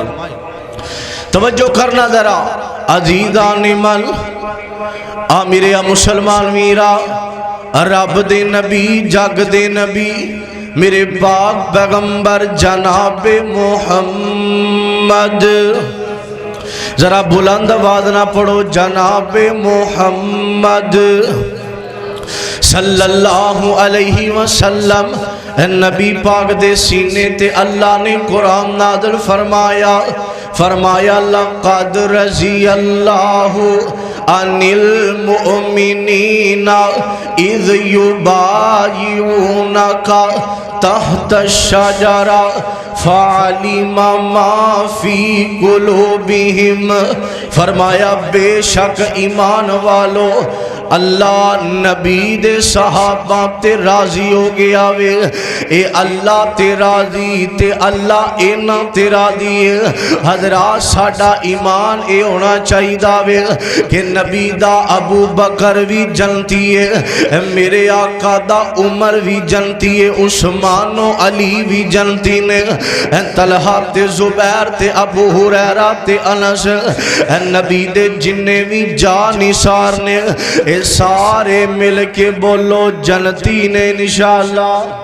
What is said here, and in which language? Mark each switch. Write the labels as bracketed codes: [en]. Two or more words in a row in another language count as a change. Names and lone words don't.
[pa] توجہ کرنا ذرا عزیزان من آ میرے مسلمان ویرا، رب دے نبی جگ دے نبی میرے پاک پیغمبر جناب محمد. ذرا بلند آواز نال پڑھو جناب محمد [ar] صلى الله عليه وسلم. [pa] نبی پاک دے سینے تے اللہ نے قرآن نازل فرمایا. [ar] فرمایا لقد رضي الله عن المؤمنين إذ يبايعونك تحت الشجرة فعلم ما في قلوبهم. [pa] فرمایا بیشک ایمان والو اللہ نبی دے صحابہ تے راضی ہو گیا وے. اے اللہ تے راضی تے اللہ اینہاں تے راضی ہے. حضرات ساڈا ایمان اے ہونا چاہیدا وے کہ نبی دا ابو بکر وی جنتی ہے، میرے آقا دا عمر وی جنتی ہے، عثمان و علی وی جنتی نیں، طلحہ تے زبیر تے ابو ہریرہ تے انس نبی دے جنے وی جاں نثار نیں سارے مل کے بولو جنتی نیں ان شاء اللہ.